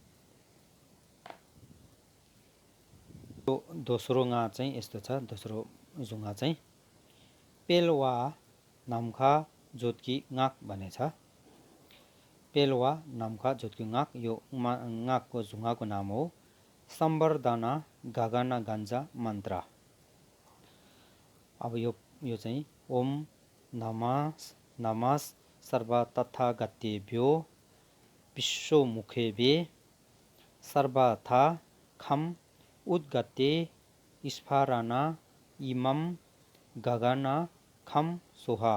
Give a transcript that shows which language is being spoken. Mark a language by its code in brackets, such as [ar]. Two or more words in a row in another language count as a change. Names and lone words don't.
[ne] दोस्रो गा चाहिँ यस्तो छ, दोस्रो जुङा चाहिँ पेलवा नामखा जोतकी गाक भनेछ। पेलवा नामखा जोतकी गाक, यो गाकको जुङाको नाम हो। सम्बर्धना गगन गञ्जा मन्त्र। अब यो चाहिँ [sa] ओम नमः सर्व तथागतेभ्यो विश्वमुखेभ्ये सर्वथा खम उद्गते स्फारना इमं गगन खम सुहा।